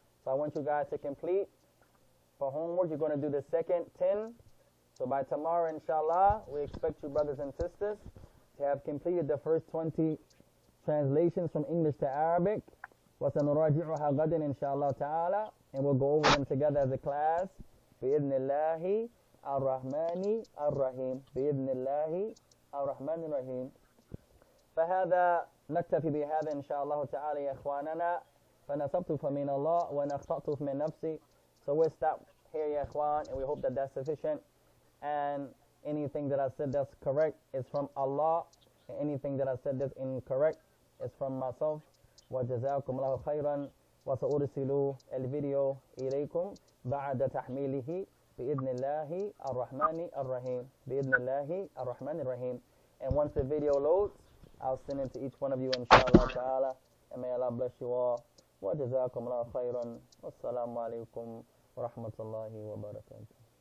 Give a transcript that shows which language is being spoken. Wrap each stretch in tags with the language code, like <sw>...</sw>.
<en>So I want you guys to complete. For homework, you're going to do the second 10. So by tomorrow, inshallah, we expect you brothers and sisters to have completed the first 20 translations from English to Arabic.</en> <ar>وسنراجعها غدا إن شاء الله تعالى,</ar> <en>and we'll go over them together as a class.</en> <ar>بإذن الله الرحمن الرحيم. بإذن الله الرحمن الرحيم. فهذا نكتفي بهذا إن شاء الله تعالى يا إخواننا. فنصبت فمن الله ونخطأت من نفسي.</ar> <en>So we'll stop here</en> <ar>يا إخوان,</ar> <en>and we hope that that's sufficient. And anything that I said that's correct is from Allah, and anything that I said that's incorrect is from myself.</en> <ar>وجزاكم الله خيرا. وسأرسل الفيديو إليكم بعد تحميله بإذن الله الرحمن الرحيم. بإذن الله الرحمن الرحيم.</ar> <en>And once the video loads, I'll send it to each one of you inshallah ta'ala. And may Allah bless you all.</en> <ar>وجزاكم الله خيرا. والسلام عليكم ورحمة الله وبركاته.</ar>